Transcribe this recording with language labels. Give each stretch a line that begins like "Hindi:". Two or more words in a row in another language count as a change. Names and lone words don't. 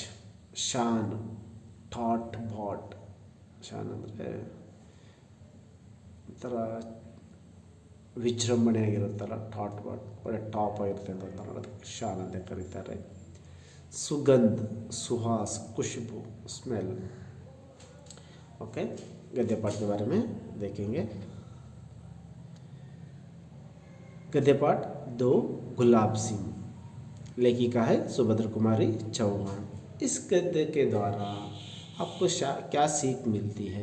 Hindi: शान ठाट बाट,
Kannada: ಶಾನ್ ಅಂದರೆ ಒಂಥರ ವಿಜೃಂಭಣೆಯಾಗಿರುತ್ತಲ್ಲ,
Hindi: ठाट बाट
Kannada: ಒಳ್ಳೆ ಟಾಪ್ ಆಗಿರುತ್ತೆ ಅಂತ ಅದಕ್ಕೆ ಶಾನ್ ಅಂತ ಕರೀತಾರೆ. ಸುಗಂಧ ಸುಹಾಸ್ ಖುಷ್ಬು स्मेल.
Hindi: ओके, गद्य पाठ के बारे में देखेंगे. गद्य पाठ 2 गुलाब सिंह, लेखिका है सुभद्र कुमारी चौहान. इस गद्य के द्वारा आपको क्या सीख मिलती है?